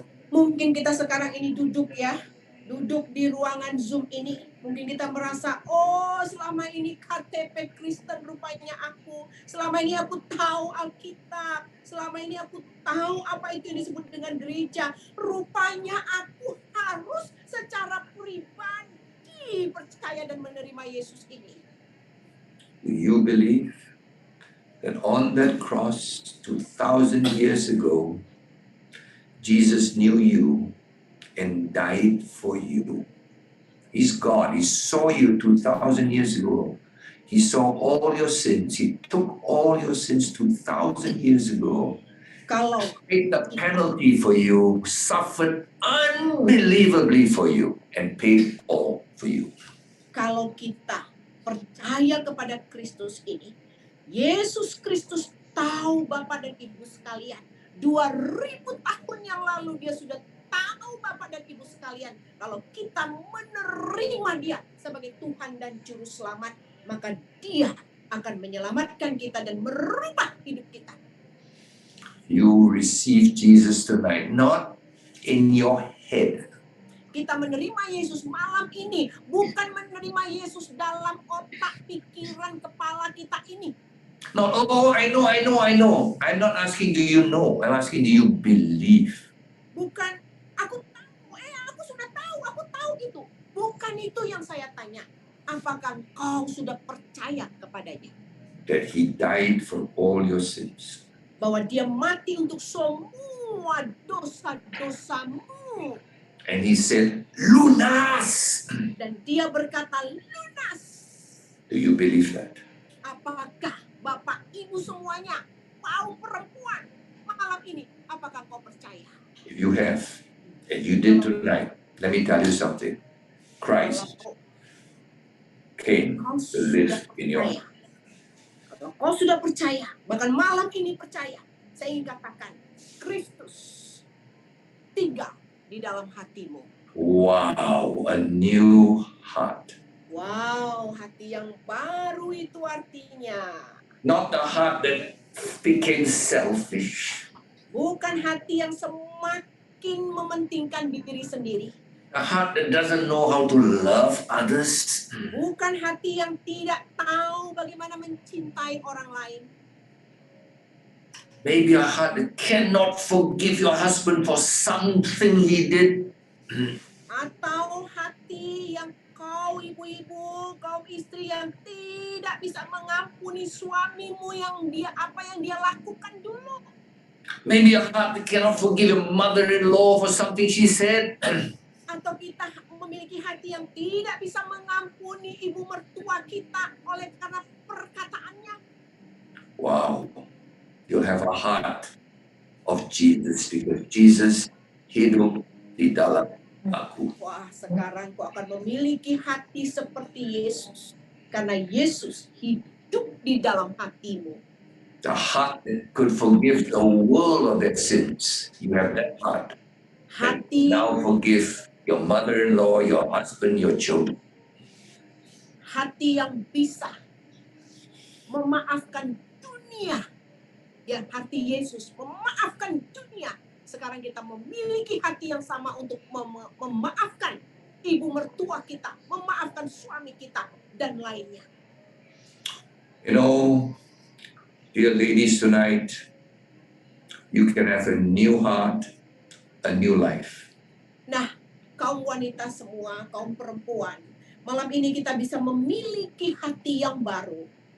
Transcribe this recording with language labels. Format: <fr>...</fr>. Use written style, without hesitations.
<id>Mungkin kita sekarang ini duduk di ruangan Zoom ini. Mungkin kita merasa, oh selama ini KTP Kristen rupanya aku. Selama ini aku tahu Alkitab. Selama ini aku tahu apa itu yang disebut dengan gereja. Rupanya aku harus secara pribadi percaya dan menerima Yesus ini.</id> <en>Do you believe that on that cross 2,000 years ago, Jesus knew you and died for you? He's God. He saw you 2,000 years ago. He saw all your sins. He took all your sins 2,000 years ago.</en> <id>Kalau</id> <en>Paid the penalty for you, suffered unbelievably for you, and paid all for you.</en> <id>kalau kita percaya kepada Kristus ini, Yesus Kristus tahu Bapak dan Ibu sekalian, 2000 tahun yang lalu dia sudah tahu Bapak dan Ibu sekalian, kalau kita menerima dia sebagai Tuhan dan Juru Selamat, maka dia akan menyelamatkan kita dan merubah hidup kita.</id> <en>You receive Jesus tonight, not in your head.</en> <id>Kita menerima Yesus malam ini, bukan menerima Yesus dalam otak, pikiran, kepala kita ini.</id> <en>Not, oh, I know. I'm not asking do you know. I'm asking do you believe.</en> <id>Bukan, aku sudah tahu, aku tahu itu. Bukan itu yang saya tanya. Apakah kau sudah percaya kepadanya?</id> <en>That he died for all your sins.</en> <id>Bahwa dia mati untuk semua dosa-dosamu.</id> <en>And he said, lunas.</en> <id>Dan dia berkata, lunas.</id> <en>Do you believe that?</en> <id>Apakah Bapak, Ibu semuanya, kaum perempuan, malam ini, apakah kau percaya?</id> <en>If you have, and you did tonight, let me tell you something. Christ came</en> <id>Kau</id> <en>to live in your</en> <id>percaya. Kalau kau sudah percaya, bahkan malam ini percaya, saya ingin katakan, Kristus tinggal di dalam hatimu.</id> <en>Wow, a new heart.</en> <id>Wow, hati yang baru itu artinya.</id> <en>Not the heart that became selfish.</en> <id>Bukan hati yang semakin mementingkan diri sendiri.</id> <en>A heart that doesn't know how to love others.</en> <id>Bukan hati yang tidak tahu bagaimana mencintai orang lain.</id> <en>Maybe a heart that cannot forgive your husband for something he did.</en> <id>Atau hati yang kau ibu-ibu, kaum istri yang tidak bisa mengampuni suamimu yang dia lakukan dulu.</id> <en>Maybe a heart that cannot forgive your mother-in-law for something she said.</en> <id>Atau kita memiliki hati yang tidak bisa mengampuni ibu mertua kita karena perkataannya.</id> <en>Wow, you'll have a heart of Jesus because Jesus</en> <id>hidup di dalam aku. Wah, sekarang kau akan memiliki hati seperti Yesus. Karena Yesus hidup di dalam hatimu.</id> <en>The heart that could forgive the world of their sins. You have that heart.</en> <id>Hati</id> <en>Now forgive your mother-in-law, your husband, your children.</en> <id>hati yang bisa memaafkan dunia. Ya, hati Yesus memaafkan dunia. Sekarang kita memiliki hati yang sama untuk memaafkan ibu mertua kita, memaafkan suami kita, dan lainnya.</id> <en>You know, dear ladies, tonight, you can have a new heart, a new life.</en> <id>Nah, kaum wanita semua, kaum perempuan, malam ini kita bisa memiliki hati yang baru.</id>